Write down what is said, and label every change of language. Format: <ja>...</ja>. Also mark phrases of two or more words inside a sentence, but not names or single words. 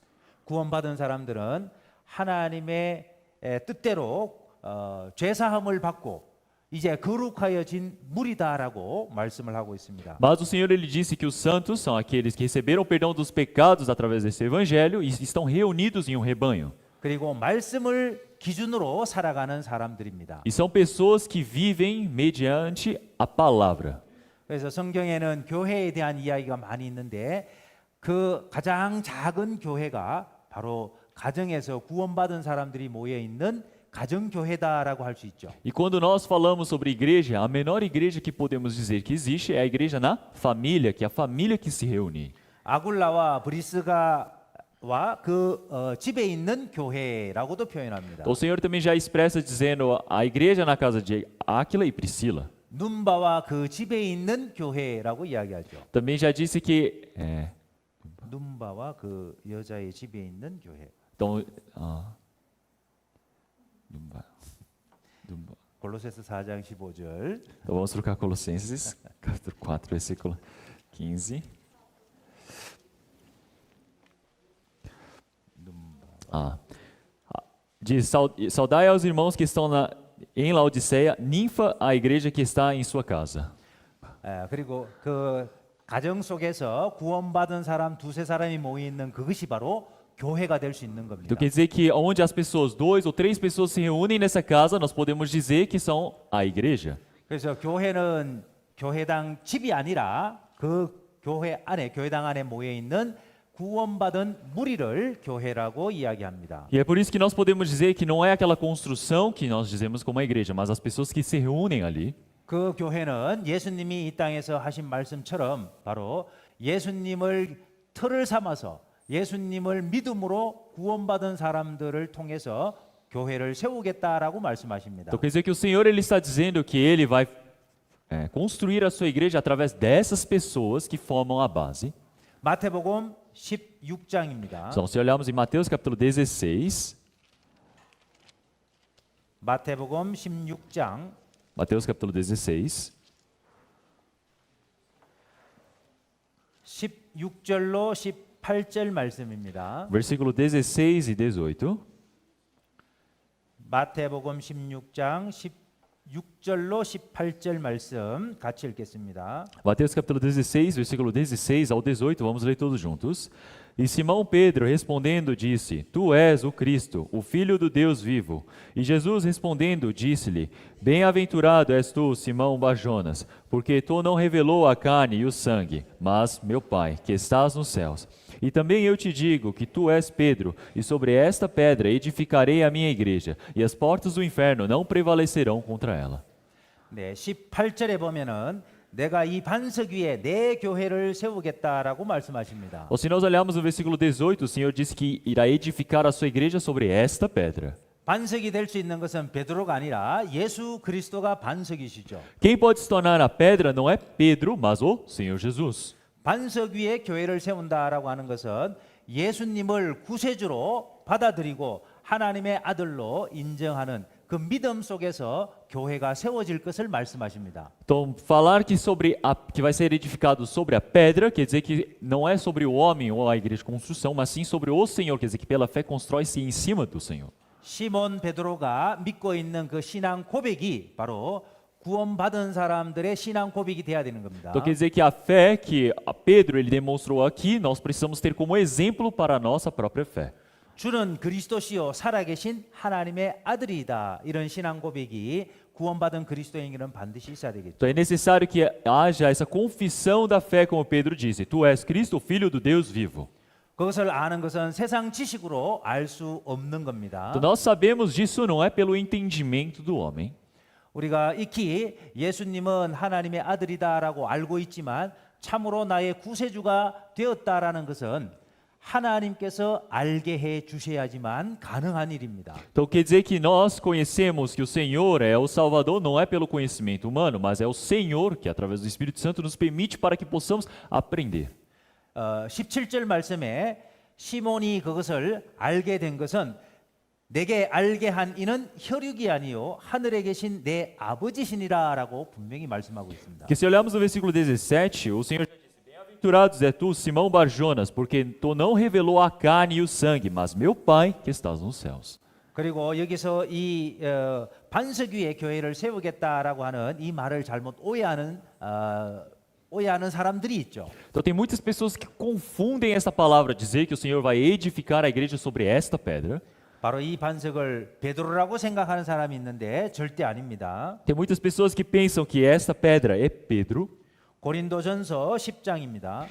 <ko>구원받은 사람들은 하나님의 뜻대로 죄사함을 받고 이제 거룩하여진 물이다라고 말씀을 하고 있습니다.</ko> <pt>Mas o Senhor ele disse que os santos são aqueles que receberam o perdão dos pecados através desse evangelho e estão reunidos em um rebanho.</pt> <ko>그리고 말씀을 기준으로 살아가는 사람들입니다.</ko> <pt>E são pessoas que vivem mediante a palavra.</pt> <ko>그래서 성경에는 교회에 대한 이야기가 많이 있는데 그 가장 작은 교회가 바로 가정에서 구원받은 사람들이 모여 있는 가정교회다라고 할 수 있죠.</ko> <pt>E quando nós falamos sobre igreja, a menor igreja que podemos dizer que existe é a igreja na família, que é a família que se reúne.</pt> <ko>아굴라와 브리스가와 그 집에 있는 교회라고도 표현합니다.</ko> <pt>Então, o Senhor também já expressa dizendo a igreja na casa de Áquila e Priscila.</pt> <ko>눈바와 그 집에 있는 교회라고 이야기하죠.</ko> <pt>Também já disse que</pt> <ko>눈바와 그 여자의 집에 있는 교회.</ko> <pt>então,</pt> <ko>골로새서 4장 15절.</ko> <pt>então vamos trocar Colossenses, capítulo 4, versículo 15. Diz, saudai aos irmãos que estão em Laodiceia, ninfa a igreja que está em sua casa.</pt> <ko>그리고 그 가정 속에서 구원받은 사람 두세 사람이 모여 있는 그것이 바로 교회가 될 수 있는 겁니다.</ko> <pt>Então quer dizer que onde as pessoas, 2 ou 3 pessoas se reúnem nessa casa, nós podemos dizer que são a igreja.</pt> <ko>그래서 교회는 교회당 집이 아니라 그 교회 안에 교회당 안에 모여 있는 구원받은 무리를 교회라고 이야기합니다.</ko> <pt>E é por isso que nós podemos dizer que não é aquela construção que nós dizemos como a igreja, mas as pessoas que se reúnem ali.</pt> <ko>그 교회는 예수님이 이 땅에서 하신 말씀처럼 바로 예수님을 틀을 삼아서 예수님을 믿음으로 구원받은 사람들을 통해서 교회를 세우겠다라고 말씀하십니다.</ko> <pt>Então quer dizer que o Senhor ele está dizendo que ele vai construir a sua igreja através dessas pessoas que formam a base.</pt> <ko>마태복음 16장입니다.</ko> <pt>Então, se olharmos em Mateus capítulo 16,</pt> <ko>마태복음 16장</ko> <pt>Mateus capítulo 16,</pt> <ko>16절로 18절 말씀입니다.</ko> <pt>versículo 16 e 18.</pt> <ko>마태복음 16장 16절로 18절 말씀 같이 읽겠습니다.</ko> <pt>Mateus capítulo 16, versículo 16 ao 18, vamos ler todos juntos. E Simão Pedro respondendo disse: Tu és o Cristo, o Filho do Deus vivo. E Jesus respondendo disse-lhe: Bem-aventurado és tu, Simão Barjonas, porque tu não revelou a carne e o sangue, mas meu Pai, que estás nos céus. E também eu te digo que tu és Pedro, e sobre esta pedra edificarei a minha igreja, e as portas do inferno não prevalecerão contra ela.</pt> <ko>네, 18절에 보면은 내가 이 반석 위에 내 교회를 세우겠다라고 말씀하십니다.</ko> <pt>Ou se nós olharmos no versículo 18, o Senhor disse que irá edificar a sua igreja sobre esta pedra.</pt> <ko>반석이 될 수 있는 것은 베드로가 아니라 예수 그리스도가 반석이시죠.</ko> <pt>Quem pode se tornar a pedra não é Pedro, mas o Senhor Jesus.</pt> <ko>반석 위에 교회를 세운다라고 하는 것은 예수님을 구세주로 받아들이고 하나님의 아들로 인정하는 그 믿음 속에서 교회가 세워질 것을 말씀하십니다.</ko> <pt>Então, falar que vai ser edificado sobre a pedra, quer dizer que não é sobre o homem ou a igreja de construção, mas sim sobre o Senhor, quer dizer que pela fé constrói-se em cima do Senhor.</pt> <ko>시몬 베드로가 믿고 있는 그 신앙 고백이 바로 구원받은 사람들의 신앙 고백이 돼야 되는 겁니다.</ko> <pt>Então quer dizer que a fé que Pedro ele demonstrou aqui, nós precisamos ter como exemplo para a nossa própria fé.</pt> <ko>주는 그리스도시요 살아계신 하나님의 아들이다. 이런 신앙 고백이 구원받은 그리스도인에게는 반드시 있어야 되겠죠.</ko> <pt>Então é necessário que haja essa confissão da fé, como Pedro disse: Tu és Cristo, o Filho do Deus vivo.</pt> <ko>그것을 아는 것은 세상 지식으로 알 수 없는 겁니다.</ko> <pt>Então nós sabemos disso não é pelo entendimento do homem.</pt> <ko>우리가 익히 예수님은 하나님의 아들이다라고 알고 있지만 참으로 나의 구세주가 되었다라는 것은 하나님께서 알게 해 주셔야지만 가능한 일입니다.</ko> <pt>Então quer dizer que nós conhecemos que o Senhor é o Salvador não é pelo conhecimento humano, mas é o Senhor que através do Espírito Santo nos permite para que possamos aprender.</pt> <ko>17절 말씀에 시몬이 그것을 알게 된 것은 내게 알게 한 이는 혈육이 아니요 하늘에 계신 내 아버지시니라라고 분명히 말씀하고 있습니다.</ko> <pt>Porque se olharmos no versículo 17, o Senhor já disse, bem-aventurados é tu, Simão Barjonas, porque tu não revelou a carne e o sangue, mas meu Pai que estás nos céus.</pt> <ko>그리고 여기서 이 반석 위에 교회를 세우겠다라고 하는 이 말을 잘못 오해하는 사람들이 있죠.</ko> <pt>Então tem muitas pessoas que confundem essa palavra, dizer que o Senhor vai edificar a igreja sobre esta pedra.</pt> <ko>바로 이 반석을 베드로라고 생각하는 사람이 있는데 절대 아닙니다.</ko> <pt>Tem muitas pessoas que pensam que esta pedra é Pedro.</pt> <ko>고린도전서 10장입니다.</ko>